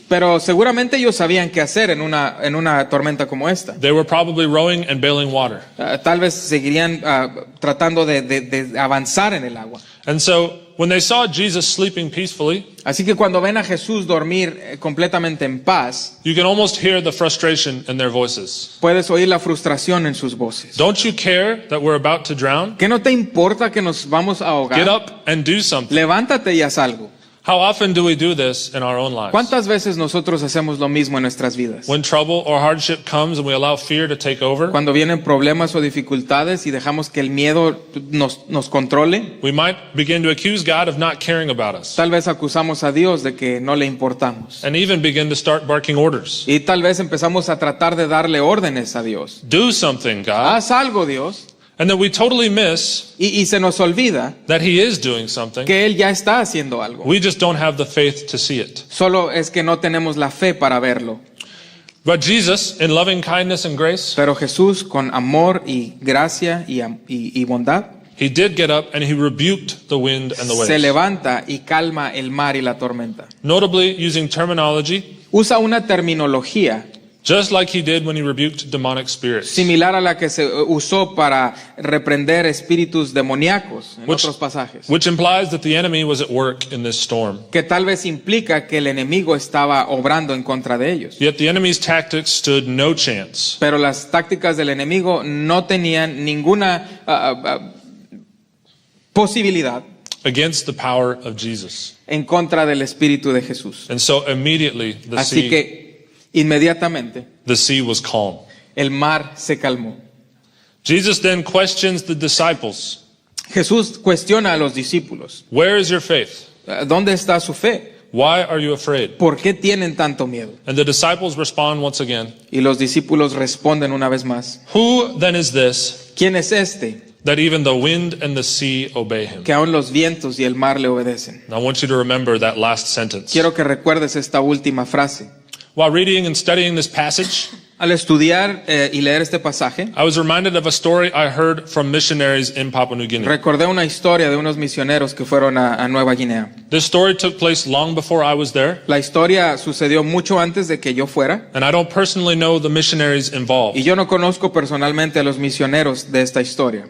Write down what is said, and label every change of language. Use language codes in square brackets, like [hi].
[es] pero seguramente ellos sabían qué hacer en una tormenta como esta. [en] They were probably rowing and bailing water. [es] Tal vez seguirían tratando de avanzar en el agua. [en] And so when they saw Jesus sleeping peacefully, [es] Así que cuando ven a Jesús dormir completamente en paz, [en] you can almost hear the frustration in their voices. [es] puedes oír la frustración en sus voces. [en] Don't you care that we're about to drown? [es] ¿Qué no te importa que nos vamos a ahogar? [en] Get up and do something. [es] Levántate y haz algo. [en] How often do we do this in our own lives? [es] ¿Cuántas veces nosotros hacemos lo mismo en nuestras vidas? [en] When trouble or hardship comes and we allow fear to take over, [es] Cuando vienen problemas o dificultades y dejamos que el miedo nos controle, [en] we might begin to accuse God of not caring about us [es] tal vez acusamos a Dios de que no le importamos. [en] and even begin to start barking orders. [es] Y tal vez empezamos a tratar de darle órdenes a Dios. [en] Do something, God. [es] Haz algo, Dios. [en] And then we totally miss [es] Y se nos olvida [en] that He is doing something. [es] que Él ya está haciendo algo. [en] We just don't have the faith to see it. [es] Solo es que no tenemos la fe para verlo. [en] But Jesus, in loving kindness and grace, [es] Pero Jesús, con amor y gracia y bondad, [en] He did get up and He rebuked the wind and the [es] se [en] waves. [es] levanta y calma el mar y la tormenta. [en] Notably, using terminology [es] Usa una terminología [en] just like He did when He rebuked demonic spirits. [es] similar a la que se usó para reprender espíritus demoníacos en otros pasajes. [en] Which implies that the enemy was at work in this storm. [es] Que tal vez implica que el enemigo estaba obrando en contra de ellos. [en] Yet the enemy's tactics stood no chance [es] Pero las tácticas del enemigo no tenían ninguna posibilidad [en] against the power of Jesus. [es] en contra del espíritu de Jesús. [en] And so immediately [es] Así que inmediatamente [en] the sea was calm. [es] el mar se calmó. [en] Jesus then questions the disciples. [es] Jesús cuestiona a los discípulos. [en] Where is your faith? [es] ¿Dónde está su fe? [en] Why are you afraid? [es] ¿Por qué tienen tanto miedo? [en] And the disciples respond once again. [es] Y los discípulos responden una vez más. [en] Who then is this [es] ¿Quién es este [en] that even the wind and the sea obey him? [es] que aún los vientos y el mar le obedecen? [en] I want you to remember that last sentence. [es] Quiero que recuerdes esta última frase. [en] While reading and studying this passage, [es] Al estudiar y leer este pasaje, [en] I was reminded of a story I heard from missionaries in Papua New Guinea. [es] recordé una historia de unos misioneros que fueron a Nueva Guinea. [en] This story took place long before I was there, [es] La historia sucedió mucho antes de que yo fuera, [en] and I don't personally know the missionaries involved. [es] y yo no conozco personalmente a los misioneros de esta historia.